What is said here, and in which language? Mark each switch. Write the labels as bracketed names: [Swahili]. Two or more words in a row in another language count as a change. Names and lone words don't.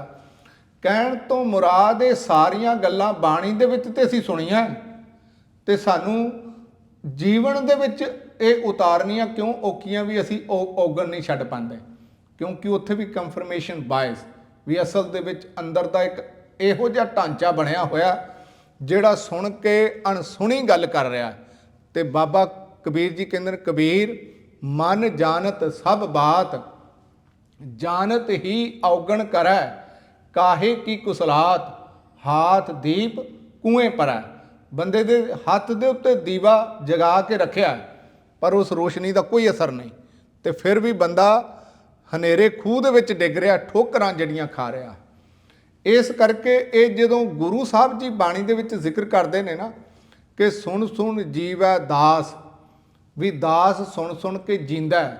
[Punjabi] ਕਹਿਣ ਤੋਂ ਮੁਰਾਦ ਇਹ ਸਾਰੀਆਂ ਗੱਲਾਂ ਬਾਣੀ ਦੇ ਵਿੱਚ ਤੇ ਅਸੀਂ ਸੁਣੀਆਂ, ਤੇ ਸਾਨੂੰ ਜੀਵਨ ਦੇ ਵਿੱਚ ਇਹ ਉਤਾਰਨੀਆਂ ਕਿਉਂ ਔਖੀਆਂ ਵੀ ਅਸੀਂ ਔਗਣ ਨਹੀਂ ਛੱਡ ਪਾਉਂਦੇ, ਕਿਉਂਕਿ ਉੱਥੇ ਵੀ [English] confirmation bias, [Punjabi] ਵੀ ਅਸਲ ਦੇ ਵਿੱਚ ਅੰਦਰ ਦਾ ਇੱਕ ਇਹੋ ਜਿਹਾ ਢਾਂਚਾ ਬਣਿਆ ਹੋਇਆ ਜਿਹੜਾ ਸੁਣ ਕੇ ਅਣਸੁਣੀ ਗੱਲ ਕਰ ਰਿਹਾ। ਤੇ ਬਾਬਾ ਕਬੀਰ ਜੀ ਕਹਿੰਦੇ ਨੇ, [Hindi] कबीर मन जाणत सभ बात, जानत ही औगण करै काहे की कुसलात हाथ दीप कुएं परै। [Punjabi] ਬੰਦੇ ਦੇ ਹੱਥ ਦੇ ਉੱਤੇ ਦੀਵਾ ਜਗਾ ਕੇ ਰੱਖਿਆ ਪਰ ਉਸ ਰੋਸ਼ਨੀ ਦਾ ਕੋਈ ਅਸਰ ਨਹੀਂ, ਤੇ ਫਿਰ ਵੀ ਬੰਦਾ ਹਨੇਰੇ ਖੂਹ ਦੇ ਵਿੱਚ ਡਿੱਗ ਰਿਹਾ, ਠੋਕਰਾਂ ਜਿਹੜੀਆਂ ਖਾ ਰਿਹਾ। ਇਸ ਕਰਕੇ ਇਹ ਜਦੋਂ ਗੁਰੂ ਸਾਹਿਬ ਜੀ ਬਾਣੀ ਦੇ ਵਿੱਚ ਜ਼ਿਕਰ ਕਰਦੇ ਨੇ ਨਾ ਕਿ [Hindi] सुण सुण जीवै दास, [Punjabi] ਵੀ ਦਾਸ ਸੁਣ ਸੁਣ ਕੇ ਜੀਂਦਾ ਹੈ।